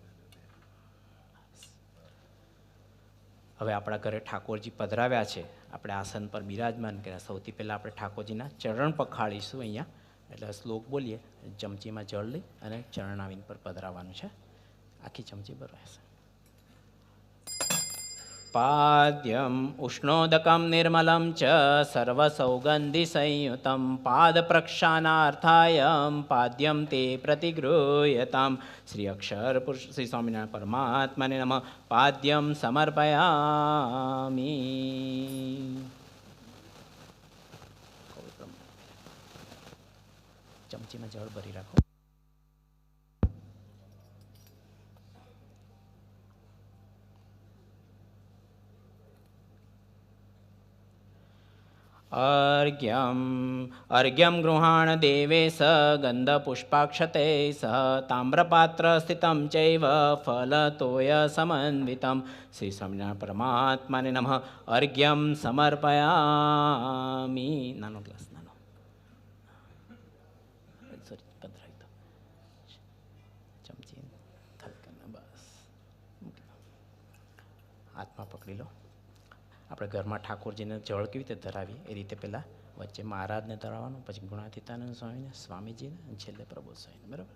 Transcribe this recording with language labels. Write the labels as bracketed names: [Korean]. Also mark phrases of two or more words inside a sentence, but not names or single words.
[Gujarati] હવે આપણા ઘરે ઠાકોરજી પધરાવ્યા છે, આપણે આસન પર બિરાજમાન કર્યા। સૌથી પહેલાં આપણે ઠાકોરજીના ચરણ પખાળીશું અહીંયા, એટલે શ્લોક બોલીએ, ચમચીમાં જળ લઈ અને ચરણાવીન પર પધરાવવાનું છે। આખી ચમચી પર રહેશે। [Sanskrit] पाद्यम् उष्णोदकं निर्मलं च सर्वसौगन्धिसंयुतं पादप्रक्षालनार्थाय पाद्यं ते प्रतिगृह्यतां। श्री अक्षर पुरुष श्री स्वामिनारायण परमात्मने नमः पाद्यं समर्पयामि। [Gujarati] चमचीમાં જળ ભરી રાખો। [Sanskrit] अर्घ्यं गृहाण देवेश गन्धपुष्पाक्षते सह ताम्रपात्रस्थितं चैव फलतोयसमन्वितं। श्री स्वामिनारायण परमात्माने नमः अर्घ्यं समर्पयामि। [Gujarati] નાનો ગ્લાસ નાનો ચમચી બસ હાથમાં પકડી લો। આપણે ઘરમાં ઠાકોરજીને જળ કેવી રીતે ધરાવીએ એ રીતે પહેલાં વચ્ચે મહારાજને ધરાવવાનું, પછી ગુણાતીતાનંદ સ્વામીને, સ્વામીજીને અને છેલ્લે પ્રબોધ સ્વામીને, બરાબર।